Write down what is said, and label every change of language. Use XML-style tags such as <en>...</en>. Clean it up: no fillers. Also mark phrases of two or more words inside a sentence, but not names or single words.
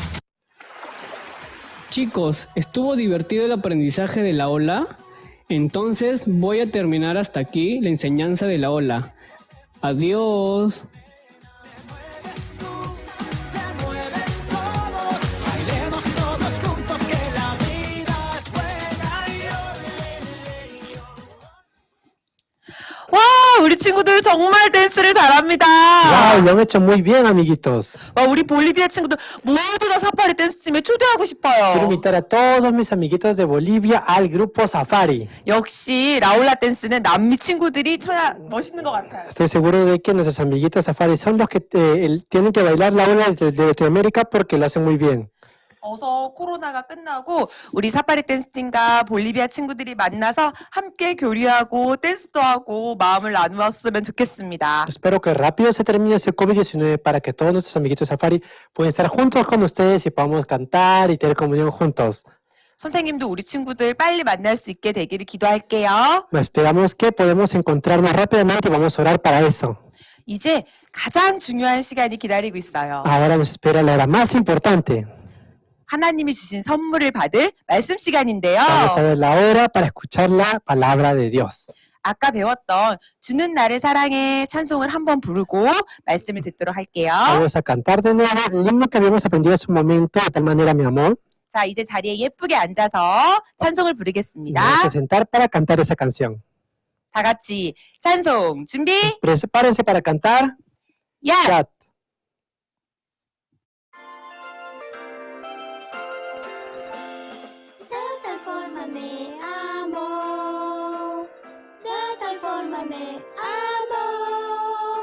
<es>Chicos, ¿estuvo divertido el aprendizaje de la ola? Entonces voy a terminar hasta aquí la enseñanza de la ola. Adiós. Bailemos todos juntos que la vida es buena.</es> <ko>와, 우리 친구들 정말 댄스를 잘합니다.</ko> <es>¡Wow! Lo han hecho muy bien, amiguitos.</es> <ko>와, 우리 볼리비아 친구들 모두 다 사파리 댄스팀에 초대하고</ko> <es>Quiero</es> <ko>싶어요.</ko> <es>invitar a todos mis amiguitos de Bolivia al grupo Safari.</es> <ko>역시 라울라 댄스는 남미 친구들이 쳐야 멋있는 것 같아요.</ko> <es>Estoy seguro de que nuestros amiguitos Safari son los que tienen que bailar la ola de Latinoamérica porque lo hacen muy bien.</es> <ko>어서 코로나가 끝나고 우리 사파리 댄스 팀과 볼리비아 친구들이 만나서 함께 교류하고 댄스도 하고 마음을 나누었으면 좋겠습니다.</ko> <es>Espero que rápido se termine ese COVID-19 para que todos nuestros amiguitos Safari puedan estar juntos con ustedes y podamos cantar y tener comunión juntos.</es> <ko>선생님도 우리 친구들 빨리 만날 수 있게 되기를 기도할게요.</ko> <es>Esperamos que podamos encontrarnos rápidamente y vamos a orar para eso.</es> <ko>이제 가장 중요한 시간이 기다리고 있어요.</ko> <es>Ahora nos espera la hora más importante.</es> <ko>하나님이 주신 선물을 받을 말씀 시간인데요.</ko> <es>Vamos a ver la hora para escuchar la palabra de Dios.</es> <ko>아까 배웠던 주는 나를 사랑해 찬송을 한번 부르고 말씀을 듣도록 할게요.</ko> <es>Vamos a cantar de nuevo el himno que habíamos aprendido hace un momento, de tal manera, mi amor.</es> <ko>자, 이제 자리에 예쁘게 앉아서 찬송을</ko> <es>Vamos</es> <ko>부르겠습니다.</ko> <es>a sentar para cantar esa canción.</es> <ko>다 같이 찬송 준비.</ko> <es>Prepárense para cantar.</es> <ko>야! Chat.</ko> <es>De tal forma me amó, de tal forma me amó,</es>